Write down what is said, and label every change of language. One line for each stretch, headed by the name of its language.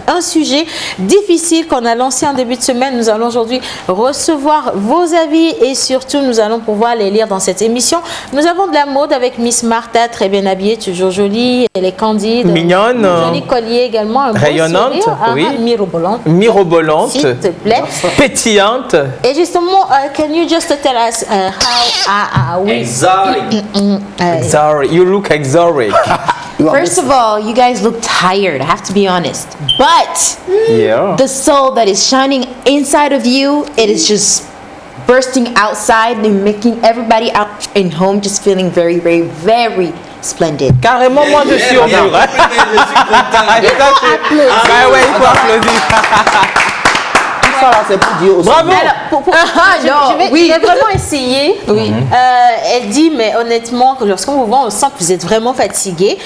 French: Un sujet difficile qu'on a lancé en début de semaine. Nous allons aujourd'hui recevoir vos avis et surtout nous allons pouvoir les lire dans cette émission. Nous avons de la mode avec Miss Martha, très bien habillée, toujours jolie, elle est candide, mignonne, un joli collier également, un rayonnante, beau sourire, oui, mirobolante, s'il te plaît, pétillante. Et justement,
English: can you just tell us how we Exotic. Sorry, you look exotic. First of all, you guys look tired, I have to be honest. But Yeah. the soul that is shining inside of you, it is just bursting outside and making everybody out in home just feeling very, very, very splendid.
French: Carrément, moi je suis au mur. Je suis content. Ouais, il faut applaudir. Tout ça là, c'est pour dire aussi. Bravo. Je vais vraiment essayer. Oui. Elle dit, mais honnêtement, que lorsqu'on vous voit, on sent que vous êtes vraiment fatigué.